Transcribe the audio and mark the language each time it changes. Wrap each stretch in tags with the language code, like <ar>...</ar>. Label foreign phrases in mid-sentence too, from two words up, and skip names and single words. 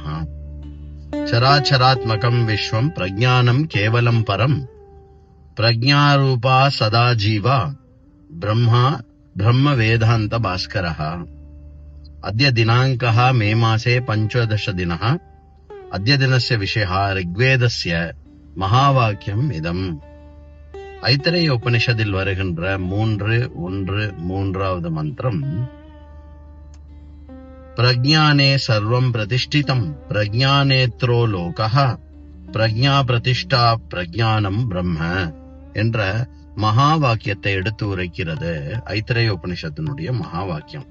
<sa>चराचरात्मकं विश्वं प्रज्ञानं केवलं परं प्रज्ञारूपा सदा जीवा ब्रह्म वेदांत भास्करः। अद्य दिनाङ्कः मे मासे 15 दिनः। अद्य दिनस्य विषयः ऋग्वेदस्य महावाक्यम् इदम्।</sa> <ta>ஐத்திரேய உபனிஷத்தில் வருகின்ற 3:1 மந்திரம்,</ta> <sa>प्रज्ञाने सर्वं प्रतिष्ठितं प्रज्ञानेत्रो लोकः प्रज्ञा प्रतिष्ठा प्रज्ञानं ब्रह्म</sa> <ta>என்ற மகா வாக்கியத்தை எடுத்து உரைக்கிறது ஐத்திரேய உபனிஷத்தினுடைய மகா வாக்கியம்.</ta>